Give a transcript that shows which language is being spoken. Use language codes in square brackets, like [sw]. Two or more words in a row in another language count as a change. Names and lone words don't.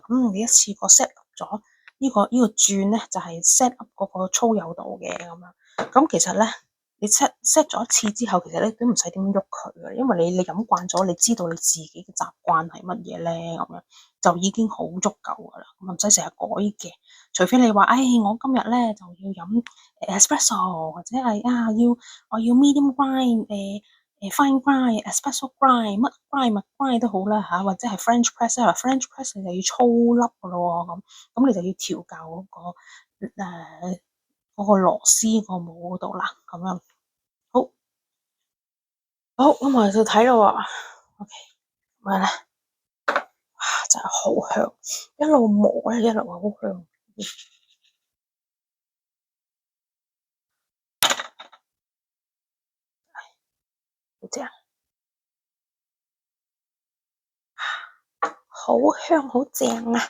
[yue] 咁你一次過 set 咗呢個轉咧，就係 [en] set up [yue] 嗰個粗幼度嘅咁樣。咁其實咧， 你 set 咗一次之後，其實你都唔使點喐佢嘅，因為你飲慣咗，你知道你自己嘅習慣係乜嘢咧，咁樣就已經好足夠噶啦，咁唔使成日改嘅。除非你話，我今日咧就要飲espresso，或者係我要 [en] medium grind， fine grind、 espresso grind， [yue] 乜 grind 乜 grind 都好啦嚇，或者係 [en] French press [yue] 啊， [en] French press [yue] 你就要粗粒噶咯喎，咁你就要調校嗰個螺絲個模嗰度啦，咁樣好。好，咁我就睇咯喎。OK，咁咧，哇，真係好香，一路磨咧一路好香，好正，好香，好正啊！